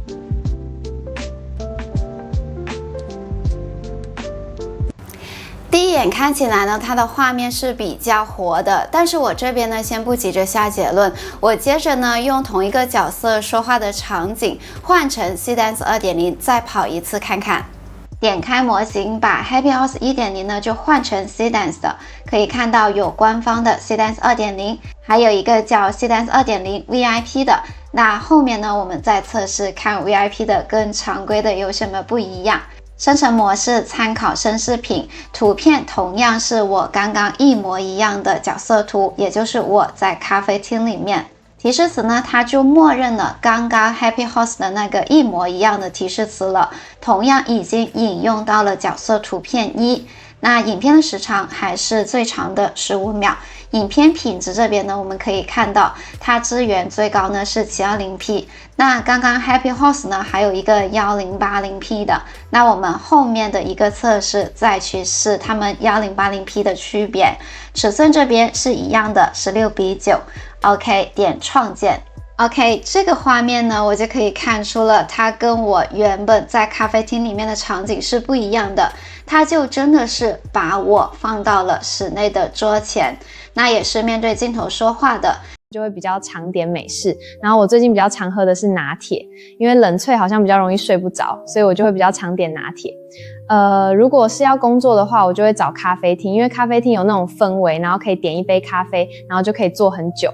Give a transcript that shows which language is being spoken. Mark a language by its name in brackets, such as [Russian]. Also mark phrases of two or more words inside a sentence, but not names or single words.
[Chinese] 第一眼看起來呢，它的畫面是比較活的，但是我這邊呢，先不急着下結論，我接着呢，用同一個角色說話的場景換成 Seedance 2.0，再跑一次看看。點開模型，把 Happy House 1.0 呢就換成 Seedance 的，可以看到有官方的 Seedance 2.0，還有一個叫 Seedance 2.0 VIP 的。那後面呢，我們再測試看 VIP 的跟常規的有什麼不一樣。生成模式參考生視頻，圖片同樣是我剛剛一模一樣的角色圖，也就是我在咖啡廳裡面。提示詞呢，它就默認了剛剛 Happy House 的那個一模一樣的提示詞了，同樣已經引用到了角色圖片1。那影片的時長還是最長的15秒。影片品質這邊呢，我們可以看到它支援最高呢是 720p。那剛剛 Happy House 呢還有一個 1080p 的。那我們後面的一個測試再去試它們 1080p 的區別。尺寸這邊是一樣的16:9。OK， 點創建。OK， 這個畫面呢，我就可以看出了它跟我原本在咖啡廳裡面的場景是不一樣的。它就真的是把我放到了室內的桌前，那也是面對鏡頭說話的，就會比較常點美式。然後我最近比較常喝的是拿鐵，因為冷萃好像比較容易睡不着，所以我就會比較常點拿鐵。如果是要工作的話，我就會找咖啡廳，因為咖啡廳有那種氛圍，然後可以點一杯咖啡，然後就可以坐很久。